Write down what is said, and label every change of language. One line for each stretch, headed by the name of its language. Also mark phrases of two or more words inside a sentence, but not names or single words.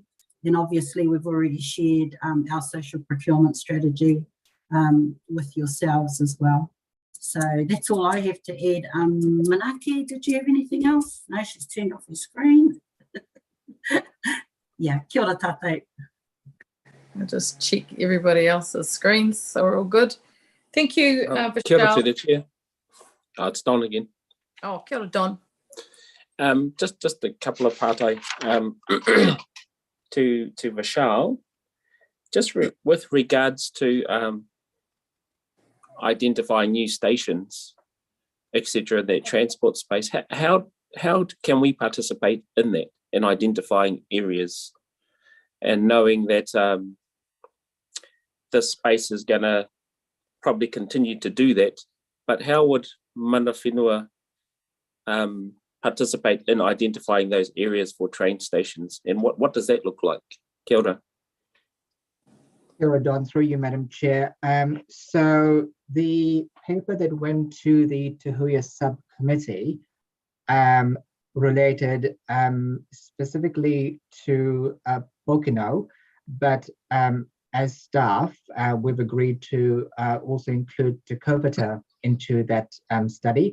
English: And obviously we've already shared our social procurement strategy with yourselves as well. So that's all I have to add. Manaki, did you have anything else? No, she's turned off her screen. Yeah,
Māori: kia ora tātou.
English: I'll just check everybody else's screens, so we're all good. Thank you,
Māori: Kia ora to
English: Vishal. the chair. It's Don again.
Māori: Oh, kia ora,
English: Don. Just a couple of partai to Vishal. Just with regards to identifying new stations, etc., that transport space, how can we participate in that, in identifying areas and knowing that this space is going to probably continue to do that, but how would mana whenua participate in identifying those areas for train stations, and what does that look like?
Māori: Kia ora. Kia ora,
English: Don, through you, Madam Chair. So the paper that went to the Tahuya subcommittee related specifically to Pokeno, but as staff, we've agreed to also include Te Kaupata into that study.